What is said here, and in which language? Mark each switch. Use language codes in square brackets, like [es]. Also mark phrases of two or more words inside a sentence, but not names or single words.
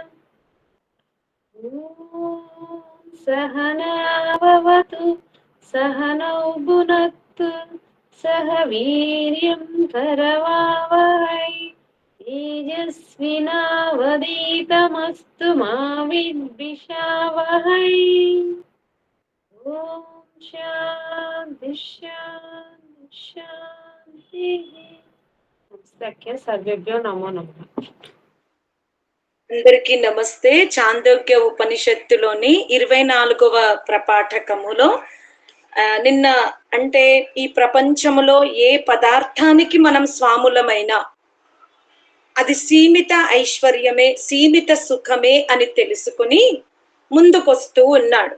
[sa] ॐ सहनाववतु सहनौ भुनक्तु सह वीर्यं करवावहै तेजस्विनावधीतमस्तु मा विद्विषावहै। ॐ शान्ति शान्ति शान्तिः। सर्वेभ्यो नमो नमः। [te] అందరికీ నమస్తే. చాందోగ్య ఉపనిషత్తులోని 24వ ప్రపాఠకములో నిన్న అంటే ఈ ప్రపంచములో ఏ పదార్థానికి మనం స్వాములమైనా అది సీమిత ఐశ్వర్యమే, సీమిత సుఖమే అని తెలుసుకుని ముందుకొస్తూ ఉన్నాడు.